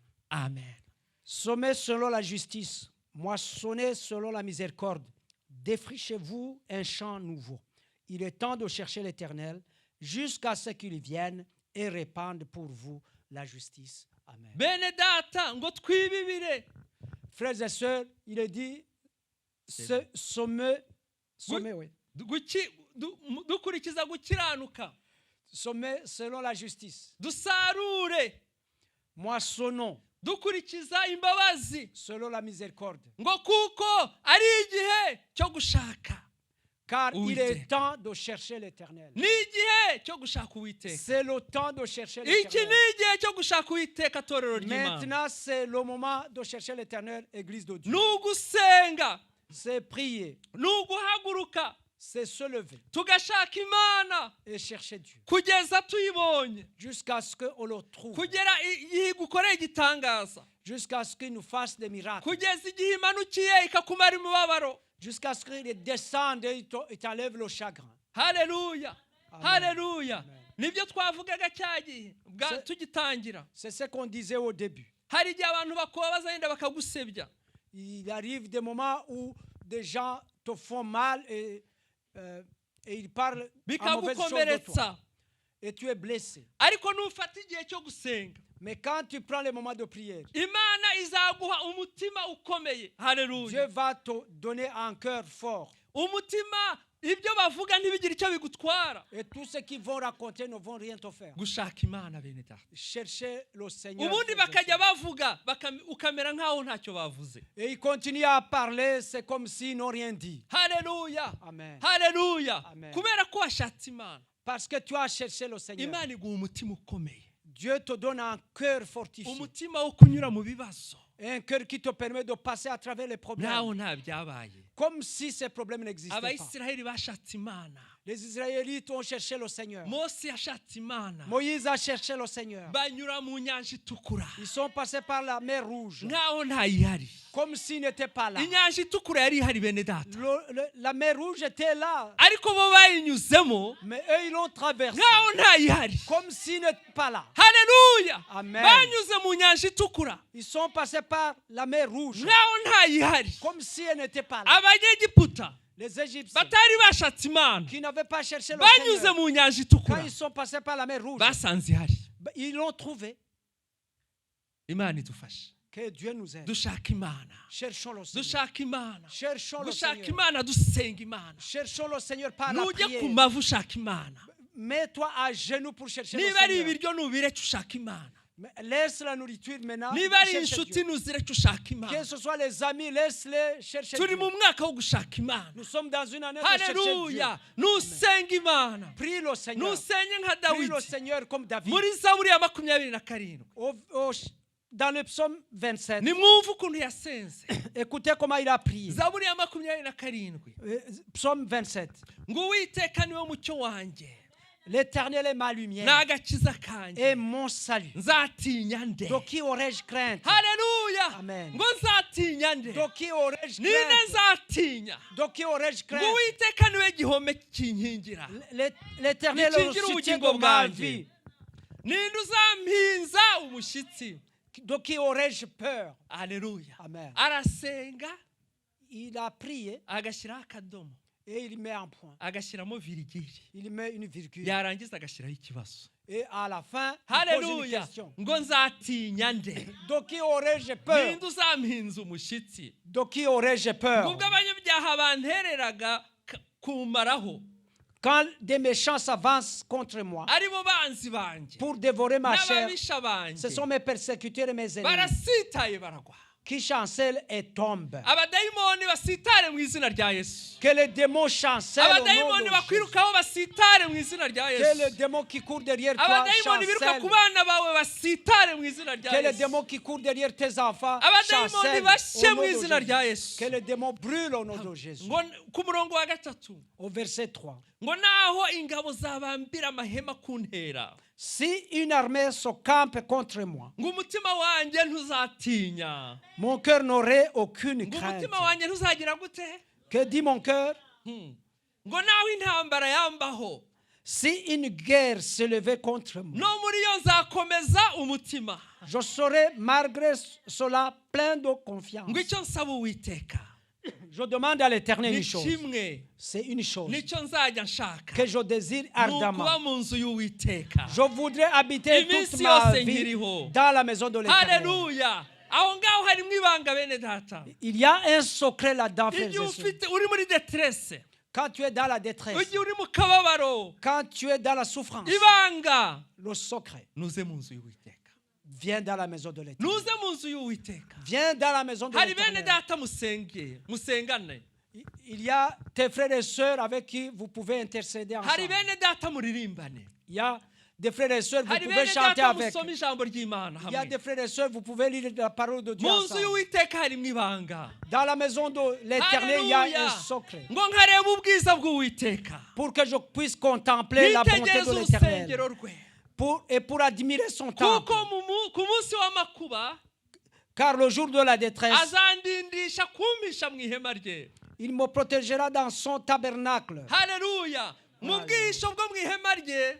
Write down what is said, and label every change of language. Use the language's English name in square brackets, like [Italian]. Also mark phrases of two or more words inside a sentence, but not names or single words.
[French] Amen. Sommez selon la justice, moissonnez selon la miséricorde, défrichez-vous un champ nouveau. Il est temps de chercher l'Éternel jusqu'à ce qu'il vienne et répande pour vous la justice. Amen. [Kinyarwanda] Bene data ngo twibibire. [French] Frères et sœurs, il est dit, sommez, oui. [Kinyarwanda] Dukurikiza gukiranuka, [French] Sommez selon la justice. [Kinyarwanda] dusarure [French] Moissonnons [Kinyarwanda] dukurikiza imbabazi, [French] selon la miséricorde. [Kinyarwanda] ngo kuko ari igihe cyo gushaka. [French] Car il [Kinyarwanda] Uwiteka. [French] est temps de chercher l'Éternel. [Kinyarwanda] Ni igihe cyo gushaka Uwiteka. [French] C'est le temps de chercher [Kinyarwanda] Iki [French] l'Éternel. [Kinyarwanda] ni igihe cyo gushaka Uwiteka, torero ry'Imana. [French] Maintenant, c'est le moment de chercher l'Éternel, Église de Dieu. [Kinyarwanda] Nugusenga, [French] C'est prier, [Kinyarwanda] nuguhaguruka, [French] c'est se lever [Kinyarwanda] tugashaka Imana [French] et chercher Dieu [Kinyarwanda] kugeza tuyibonye, [French] jusqu'à ce qu'on le trouve, [Kinyarwanda] kugera igihe igukoreye igitangaza, [French] jusqu'à ce qu'il nous fasse des miracles, [Kinyarwanda] kugeza igihe imanukiye ikakumara imibabaro. [French] jusqu'à ce qu'il descende et il t'enlève le chagrin. [Kinyarwanda] Haleluya, [French] Amen. [Kinyarwanda] haleluya. [French] Amen. [Kinyarwanda] Nibyo twavugaga cya gihe [French] Se- [Kinyarwanda] tugitangira. [French] C'est ce qu'on disait au début. [Kinyarwanda] Hari igihe abantu bakubabaza yenda bakagusebya, [French] Il arrive des moments où des gens te font mal et ils parlent en mauvaise chose de toi. [Kinyarwanda] bikagukomeretsa, [French] Et tu es blessé. [Kinyarwanda] ariko nufata igihe cyo gusenga, [French] Mais quand tu prends les moments de prière, [Kinyarwanda] Imana izaguha umutima ukomeye. [French] Dieu [Kinyarwanda] Haleluya. [French] va te donner un cœur fort. [Kinyarwanda] Umutima, ibyo bavuga ntibigire icyo bigutwara. [French] Et tous ceux qui vont raconter ne vont rien te faire. [Kinyarwanda] Gushaka Imana bene data. [French] Cherchez le Seigneur. [Kinyarwanda] Ubundi [French] frères et [Kinyarwanda] bakajya [French] sœurs. [Kinyarwanda] bavuga ukamera nkaho ntacyo bavuze. [French] Et ils continuent à parler, c'est comme s'ils n'ont rien dit. [Kinyarwanda] Haleluya, [French] Amen. [Kinyarwanda] haleluya. [French] Amen. [Kinyarwanda] Kubera ko washatse Imana, [French] Parce que tu as cherché le Seigneur. [Kinyarwanda] Imana iguha umutima ukomeye, [French] Dieu te donne un cœur fortifié. [Kinyarwanda] umutima wo kunyura mu bibazo [French] Un cœur qui te permet de passer à travers les problèmes. [Kinyarwanda] naho nta byabaye. [French] comme si ces problèmes n'existaient pas. [Kinyarwanda] abayisiraheli bashatse imana, [French] Les Israélites ont cherché le Seigneur. [Kinyarwanda] Mose yashatse imana, [French] Moïse a cherché le Seigneur. [Kinyarwanda] banyura mu nyanja itukura [French] Ils sont passés par la mer Rouge, [Kinyarwanda] nkaho ntayihari. [French] comme s'ils n'étaient pas là. [Kinyarwanda] Inyanja itukura yari ihari bene data, [French] La mer Rouge était là, [Kinyarwanda] ariko bo bayinyuzemo [French] mais eux, ils l'ont traversée, [Kinyarwanda] nkaho ntayihari. [French] comme s'ils n'étaient pas là. [Kinyarwanda] Haleluya, [French] Amen. [Kinyarwanda] banyuze mu nyanja itukura [French] Ils sont passés par la mer Rouge, [Kinyarwanda] nkaho ntayihari. [French] comme si elle n'était pas là. [Kinyarwanda] Abanyegiputa [French] Les Égyptiens [Kinyarwanda] batari bashatse imana [French] qui n'avaient pas cherché le [Kinyarwanda] banyuze [French] Seigneur, [Kinyarwanda] mu nyanja [French] quand [Kinyarwanda] itukura [French] ils sont passés par la mer Rouge, [Kinyarwanda] basanze ihari. [French] ils l'ont trouvé. [Kinyarwanda] Imana idufashe, [French] Que Dieu nous aide. [Kinyarwanda] dushaka imana, [French] Cherchons le Seigneur. [Kinyarwanda] dushaka imana, [French] Cherchons le [Kinyarwanda] dushaka [French] Seigneur. [Kinyarwanda] imana, dusenga imana. [French] Cherchons le Seigneur par la [Kinyarwanda] Nujya ku [French] prière. [Kinyarwanda] mavu ushaka imana, [French] Mets-toi à genoux pour chercher le [Kinyarwanda] niba ari [French] Seigneur. [Kinyarwanda] ibiryo nubireke ushaka imana, [French] Mais laisse la nourriture maintenant. [Kinyarwanda] niba ari [French] cherche [Kinyarwanda] inshuti [French] Dieu. [Kinyarwanda] ntuzireke ushaka [French] Que [Kinyarwanda] imana. [French] ce soit les amis, laisse-les chercher [Kinyarwanda] Turi [French] Dieu. [Kinyarwanda] mu mwaka wo gushaka imana. [French] Nous sommes dans une année de chercher Dieu. [Kinyarwanda] Haleluya, nusenga imana, [French] Prie le Seigneur. [Kinyarwanda] nusenye nka [French] Prie le [Kinyarwanda] Dawidi [French] Seigneur comme David. [Kinyarwanda] muri Zaburi ya 27. [French] Dans le psaume 27, [Kinyarwanda] nimwumve ukuntu yasenze. [French] écoutez comment il a prié. [Kinyarwanda] Zaburi ya 27, [French] Psaume 27. [Kinyarwanda] ngo Uwiteka niwe mucyo wanjye [French] L'Éternel est ma lumière [Kinyarwanda] n'agakiza [French] et [Kinyarwanda] kanjye, [French] mon salut. [Kinyarwanda] nzatinya nde? [French] De qui aurais-je crainte? [Kinyarwanda] Haleluya, [French] Amen. [Kinyarwanda] ngo nzatinya nde? [French] De qui aurais-je [Kinyarwanda] Ninde [French] crainte? [Kinyarwanda] nzatinya? [French] De qui aurais-je [Kinyarwanda] ngo [French] crainte? [Kinyarwanda] Uwiteka niwe gihome kinkingira, [French] L'Éternel est le [Kinyarwanda] Nikingira [French] soutien [Kinyarwanda] ubugingo [French] de ma [Kinyarwanda] bwanjye. [French] vie. [Kinyarwanda] ninde uzampinza umushyitsi? [French] De qui aurais-je peur? [Kinyarwanda] Haleluya, [French] Amen. [Kinyarwanda] arasenga [French] Il a prié [Kinyarwanda] agashyiraho akadomo, [French] et il met un point. [Kinyarwanda] agashyiramo virigiri, [French] Il met une virgule. [Kinyarwanda] yarangiza agashyiraho ikibazo. [French] Et à la fin, il pose une [Kinyarwanda] Haleluya, [French] question. [Kinyarwanda] ngo nzatinya nde? [French] De qui aurais-je peur? [Kinyarwanda] ninde uzampinza umushyitsi? [French] De qui aurais-je peur? [Kinyarwanda] ubwo abanyabyaha bantereraga kumaraho, [French] Quand des méchants s'avancent contre moi [Kinyarwanda] aribo banzi banjye [French] pour dévorer ma chair, [Kinyarwanda] n'ababisha [French] ce [Kinyarwanda] banjye, [French] sont mes persécuteurs et mes ennemis [Kinyarwanda] barasitaye baragwa. [French] qui chancellent et tombent. [Kinyarwanda] Abadayimoni basitare mu izina rya Yesu. [French] Que les démons chancellent au nom [Kinyarwanda] Abadayimoni [French] de Jésus. [Kinyarwanda] bakwirukaho basitare mu izina rya [French] Que les [Kinyarwanda] Yesu. [French] démons qui courent derrière toi [Kinyarwanda] Abadayimoni biruka ku [French] chancellent. [Kinyarwanda] bana bawe basitare mu izina rya [French] Que les [Kinyarwanda] Yesu. [French] démons qui courent derrière tes enfants [Kinyarwanda] Abadayimoni [French] chancellent [Kinyarwanda] bashe [French] au nom [Kinyarwanda] mu [French] de [Kinyarwanda] izina [French] Jésus. [Kinyarwanda] rya Yesu. [French] Que les démons brûlent au nom de Jésus. [Kinyarwanda] ngo ku murongo wa gatatu, [French] Au verset 3. [Kinyarwanda] ngo naho ingabo zabambira amahema kuntera, [French] Si une armée se campe contre moi, [Kinyarwanda] ngo umutima wanjye ntuzatinya, [French] mon cœur n'aurait aucune [Kinyarwanda] ngo [French] crainte. [Kinyarwanda] umutima wanjye ntuzagira gute? [French] Que dit mon cœur? [Kinyarwanda] ngo naho intambara yambaho, [French] Si une guerre s'élevait contre moi, [Kinyarwanda] no muri yo nzakomeza umutima. [French] je serai malgré cela plein de confiance. [Kinyarwanda] ngo icyo nsaba Uwiteka [French] Je demande à l'Éternel [Kinyarwanda] ni [French] une chose. [Kinyarwanda] kimwe, [French] C'est une chose [Kinyarwanda] nicyo nzajya nshaka, [French] que je désire [Kinyarwanda] ni ukuba [French] ardemment. [Kinyarwanda] mu nzu y'Uwiteka [French] Je voudrais habiter [Kinyarwanda] iminsi [French] toute ma [Kinyarwanda] yose [French] vie [Kinyarwanda] nkiriho. [French] dans la maison de l'Éternel. [Kinyarwanda] Haleluya, aho ngaho harimo ibanga bene data. [French] Il y a un secret là-dedans, frères et [Kinyarwanda] igihe [French] sœurs. [Kinyarwanda] ufite uri muri detresse, [French] Quand tu es dans la détresse, [Kinyarwanda] igihe uri mu kababaro, [French] quand tu es dans la souffrance, [Kinyarwanda] ibanga [French] le secret, [Kinyarwanda] nuze mu nzu y'Uwiteka, [French] viens dans la maison de l'Éternel. [Kinyarwanda] nuze mu nzu y'Uwiteka. [French] Viens dans la maison de [Kinyarwanda] hari bene [French] l'Éternel. [Kinyarwanda] data musengane, [French] Il y a tes frères et sœurs avec qui vous pouvez intercéder [Kinyarwanda] hari [French] ensemble. [Kinyarwanda] bene data muririmbane, [French] Il y a des frères et sœurs, vous [Kinyarwanda] hari [French] pouvez [Kinyarwanda] bene [French] chanter [Kinyarwanda] data [French] avec. [Kinyarwanda] musoma ijambo ry'Imana [French] Il y a [Kinyarwanda] hamwe. [French] des frères et sœurs, vous pouvez lire la parole de Dieu [Kinyarwanda] mu nzu [French] ensemble. [Kinyarwanda] y'Uwiteka harimo ibanga. [French] Dans la maison de l'Éternel, il y a un [Kinyarwanda] Haleluya, [French] secret. [Kinyarwanda] ngo nkareba ubwiza bw'Uwiteka, [French] Pour que je puisse contempler la bonté [Kinyarwanda] nitegereze [French] de l'Éternel. [Kinyarwanda] urusengero rwe, [French] Et pour admirer son temple. [Kinyarwanda] kuko ku munsi w'amakuba [French] Car le jour de la détresse, [Kinyarwanda] azandindisha kumpisha mu ihema rye. [French] il me protégera dans son tabernacle. [Kinyarwanda] Haleluya, mu bwisho bwo mu ihema rye